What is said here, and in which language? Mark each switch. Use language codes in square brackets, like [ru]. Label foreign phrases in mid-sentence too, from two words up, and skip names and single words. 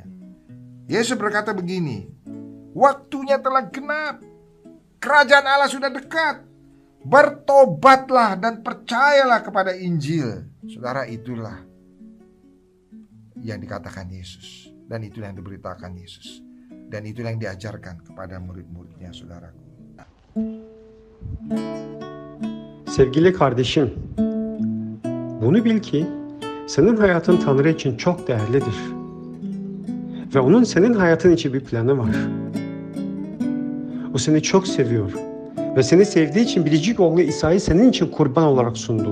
[id] Yesus berkata begini, waktunya telah genap, kerajaan Allah sudah dekat, bertobatlah dan percayalah kepada Injil. Saudara, itulah yang dikatakan Yesus, dan itulah yang diberitakan Yesus, dan itulah yang diajarkan kepada murid-muridnya, saudaraku. [tr] Sevgili kardeşim, bunu bil ki senin hayatın Tanrı için çok değerlidir. Ve onun senin hayatın için bir planı var. O seni çok seviyor ve seni sevdiği için biricik oğlu İsa'yı senin için kurban olarak sundu.